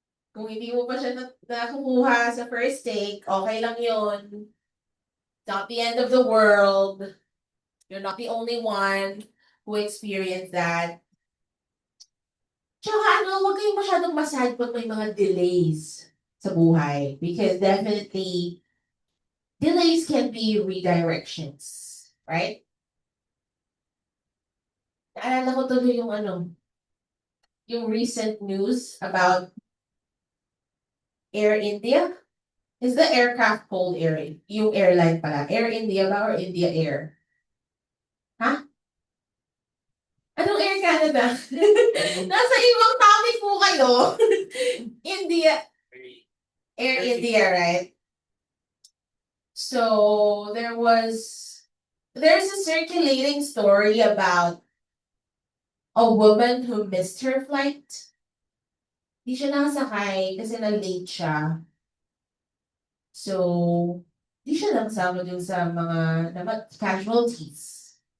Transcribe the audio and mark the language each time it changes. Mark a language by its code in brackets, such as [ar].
[tl] Kung hindi mo pa siya nakukuha sa first take, okay lang yun. [en] Not the end of the world. You're not the only one who experienced that. [tl] Tsaka huwag kayong masyadong masad pag may mga delays sa buhay. [en] Because definitely, delays can be redirections. Right? [tl] Naalala ko tuloy yung recent news about Air India. [en] Is the aircraft called Air? [tl] Yung airline pala. Air India ba or India Air? Ha? Anong Air Canada? Nasa ibang topic po kayo. India. [en] Air India, right? So, there's a circulating story about a woman who missed her flight. [tl] Di siya nakasakay kasi na-late siya. So, di siya nakasama dun sa mga casualties.